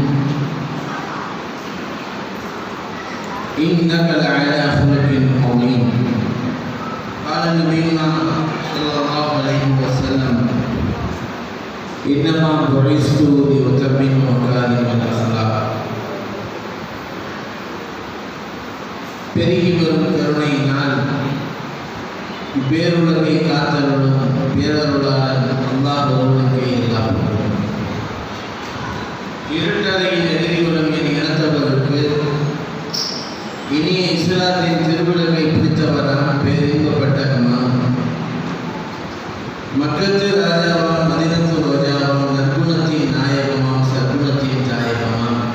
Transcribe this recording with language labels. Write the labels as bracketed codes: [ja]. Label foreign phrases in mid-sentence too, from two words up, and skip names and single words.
[ar] إنك لعلى خلق عظيم. قال نبينا صلى الله عليه وسلم: إنما بعثت لأتمم مكارم الأخلاق. [ta] பெருகி வரும் கருணையினால் இப்பேருலகை காத்தருளும் பேரருளாளன் அல்லாஹ் ஒருவனுக்கே எல்லாம். இருட்டறையில் எழுதியுள்ள என் இனத்தவருக்கு இனிய இஸ்லாத்தின் திருவிழத்தை பிடித்தவரான பேரின்பப்பட்ட மக்கத்து ராஜாவாம் மதினத்து ரோஜாவாம் நற்குணத்தின் நாயகமாம் சற்குணத்தின் தாயகமாம்